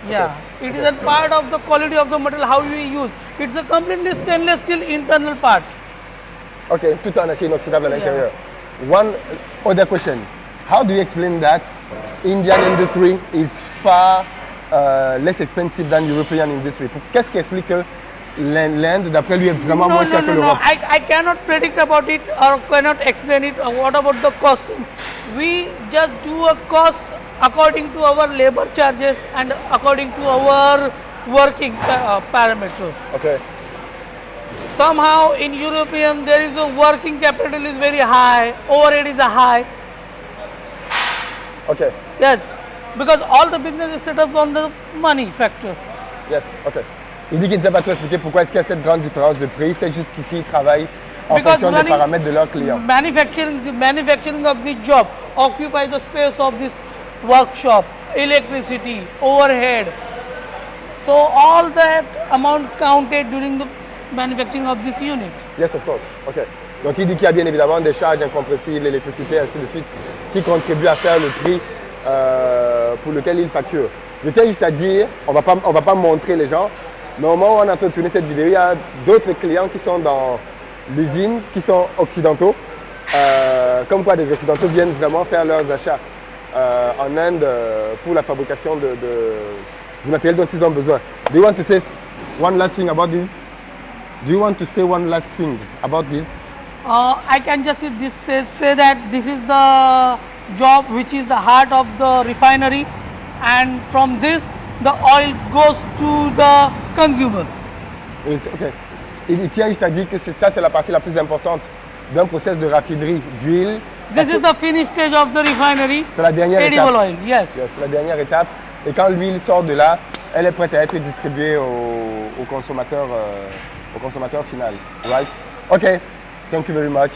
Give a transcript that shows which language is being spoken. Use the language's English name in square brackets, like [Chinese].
[English] Yeah, it is a part of the quality of the material how we use. It's a completely stainless steel internal parts. [French] Ok, tout en acier inoxydable à l'intérieur. [English] One other question. How do you explain that Indian industry is far less expensive than European industry? [French] Qu'est-ce qui explique que l'Inde, d'après lui, est vraiment moins cher que l'Europe? [English] I cannot predict about it or cannot explain it. What about the costing? We just do a cost according to our labor charges and according to our working parameters. Okay. Somehow in European there is a working capital is very high, overhead is a high. Okay. Yes, because all the business is set up on the money factor. Yes. Okay. [French] Il dit qu'il ne sait pas tout expliquer pourquoi est-ce qu'il y a cette grande différence de prix. C'est juste qu'ici, ils travaillent en [English] Because [French] fonction des paramètres de leurs clients. [English] the manufacturing of this job occupies the space of this workshop, electricity, overhead. So all that amount counted during the manufacturing of this unit. Yes, of course. OK. [French] Donc, il dit qu'il y a bien évidemment des charges incompressibles, l'électricité, ainsi de suite, qui contribuent à faire le prix pour lequel il facture. Je tiens juste à dire, on va pas montrer les gens, mais au moment où on est en train de tourner cette vidéo, il y a d'autres clients qui sont dans l'usine, qui sont occidentaux. Comme quoi des occidentaux viennent vraiment faire leurs achats en Inde pour la fabrication du matériel dont ils ont besoin. [English] Do you want to say one last thing about this? Do you want to say one last thing about this? I can just say that this is the job which is the heart of the refinery, and from this the oil goes to the consumer. OK. [French] Il tient juste à dire que ça, c'est la partie la plus importante d'un process de raffinerie d'huile. [English] This is the finished stage of the refinery. [French] C'est la dernière [English] Edible [French] étape. [English] oil, yes. [French] Yes, c'est la dernière étape. Et quand l'huile sort de là, elle est prête à être distribuée au consommateur final. [English] Right? OK. Thank you very much.